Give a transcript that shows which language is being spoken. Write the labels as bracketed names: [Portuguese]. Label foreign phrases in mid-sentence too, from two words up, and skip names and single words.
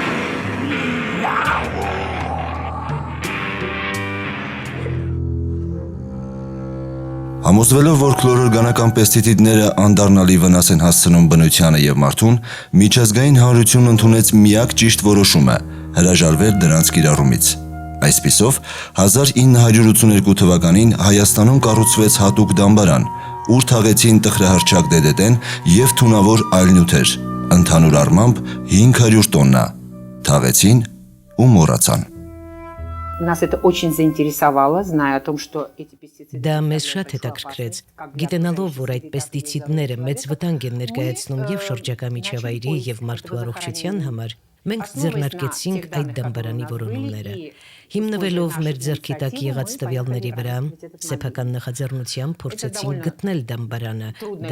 [Armenian] Համոզվելով, որ քլորօրգանական պեստիցիդները անդառնալի վնաս են հասցնում բնությանը և մարդուն, միջազգային հանրությունն ընդունեց միակ ճիշտ որոշումը՝ հրաժարվել դրանց կիրառումից։ Այսպիսով, 1982 թվականին Հայաստանում կառուցվեց հատուկ դամբարան, ուր թաղեցին տխրահռչակ DDT-ն և թունավոր այլ նյութեր, ընդհանուր առմամբ 500 տոննա, թաղեցին ու մոռացան։ [Russian] Нас это очень заинтересовало, зная о том, что эти пестициды... [Armenian] Դա մեզ շատ հետաքրքրեց, գիտենալով, որ այդ պեստիցիդները մեծ վտանգ են ներկայացնում և շրջակա միջավայրի և մարդու առողջության համար, մենք ձեռնարկեցինք այդ դամբարանի որոնումները։ Հիմնվելով մեր ձեռքի տակ եղած տվյալների վրա, սեփական նախաձեռնությամբ փորձեցինք գտնել դամբարանը։ Դա